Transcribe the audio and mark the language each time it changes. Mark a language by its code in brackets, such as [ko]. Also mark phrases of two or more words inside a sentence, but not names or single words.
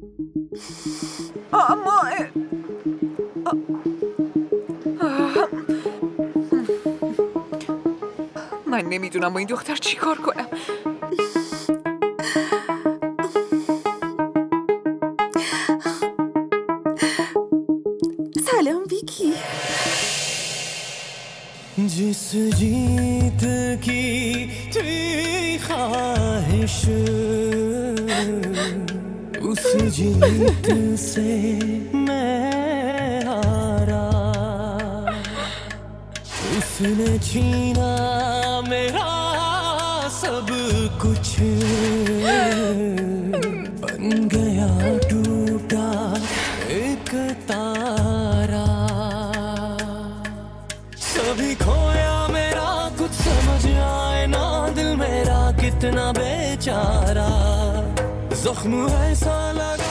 [fa] اما من نمیدونم با این دختر چی کار کنم. سلام ویکی. [hi] जिस जीत की थी ख्वाहिश उस जीत से मैं हारा उसने छीना मेरा सब कुछ बन गया टूटा एक तारा कभी खोया मेरा कुछ समझ आए ना दिल मेरा कितना बेचारा जख्म ऐसा लगा